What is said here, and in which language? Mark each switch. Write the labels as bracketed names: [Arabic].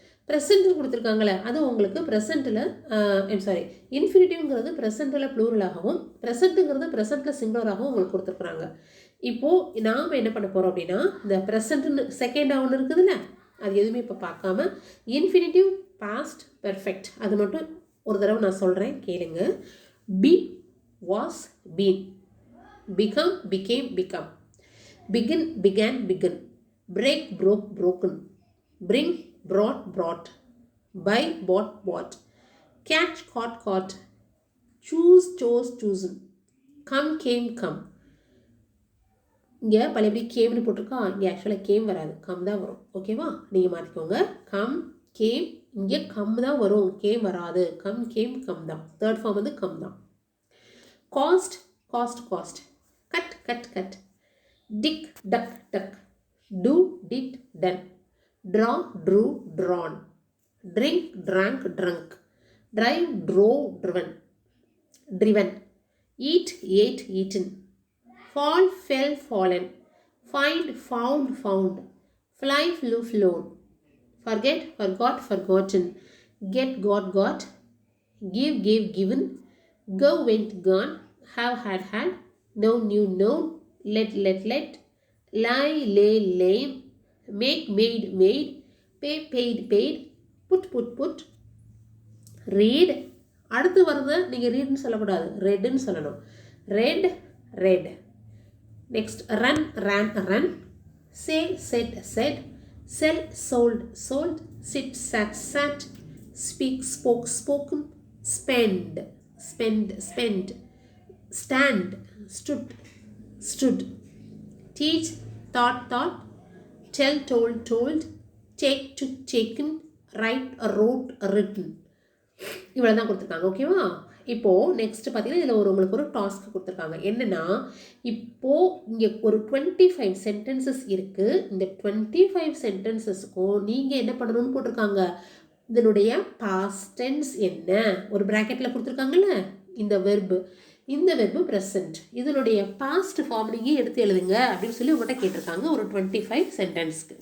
[Tamil] Present கொடுத்துருக்காங்களே அது உங்களுக்கு ப்ரெசண்ட்டில் இன்ஃபினிட்டிவ்ங்கிறது ப்ரெசண்ட்டில் ப்ளூரலாகவும் ப்ரெசண்ட்டுங்கிறது ப்ரெசண்ட்டில் சிங்குலராகவும் உங்களுக்கு கொடுத்துருக்குறாங்க. இப்போது நாம் என்ன பண்ண போகிறோம் அப்படின்னா, இந்த ப்ரெசண்ட்டுன்னு செகண்டாக ஒன்று இருக்குதுல்ல, அது எதுவுமே இப்போ பார்க்காம இன்ஃபினிட்டிவ் பாஸ்ட் பெர்ஃபெக்ட் அது மட்டும் ஒரு தடவை நான் சொல்கிறேன் கேளுங்க. [English] Be was been, become became become, begin began begun, break broke broken, bring brought brought, buy bought bought, catch caught caught, choose chose chosen, come came come. [Tamil] இங்கே பழையபடி கேம்னு போட்டிருக்கா, இங்கே ஆக்சுவலாக கேம் வராது, கம் தான் வரும். ஓகேவா, நீங்கள் மாற்றிக்கோங்க. கம் கேம், இங்கே கம் தான் வரும், கேம் வராது. கம் கேம் கம் தான், தேர்ட் ஃபார்ம் வந்து கம் தான். [English] Cast cast cast, cut cut cut, dig dug dug, do did done, draw drew drawn, drink drank drunk, drive drove driven, driven, eat ate eaten, fall fell fallen, find found found, fly flew flown, forget forgot forgotten, get got got, give gave given, go went gone, have had had, know knew known, let let let, lie lay lame, make made made, pay paid paid, put put put, read. [Tamil] அடுத்து வரது நீங்கள் ரீட்னு சொல்லக்கூடாது, ரெட்னு சொல்லணும். [English] Read read. Next run ran run, say said said, sell sold sold, sit sat sat, speak spoke spoken, spend spend spent, stand stood stood, teach thought thought, tell told told, take took taken, write wrote written. [Tamil] இவ்வளோ தான் கொடுத்துருக்காங்க. ஓகேவா, இப்போது next பார்த்தீங்கன்னா இதில் உங்களுக்கு ஒரு task கொடுத்துருக்காங்க. என்னென்னா இப்போது இங்கே ஒரு 25 சென்டென்சஸ் இருக்குது. இந்த 25 சென்டென்சஸ்க்கும் நீங்கள் என்ன பண்ணணும்னு போட்டிருக்காங்க, இதனுடைய பாஸ்ட் டென்ஸ் என்ன, ஒரு ப்ராக்கெட்டில் கொடுத்துருக்காங்கல்ல இந்த வெர்பு, இந்த வெர்பு ப்ரெசன்ட், இதனுடைய பாஸ்ட் ஃபார்ம் நீங்கள் எடுத்து எழுதுங்க அப்படின்னு சொல்லி உங்கள்கிட்ட கேட்டிருக்காங்க ஒரு 25 சென்டென்ஸ்க்கு.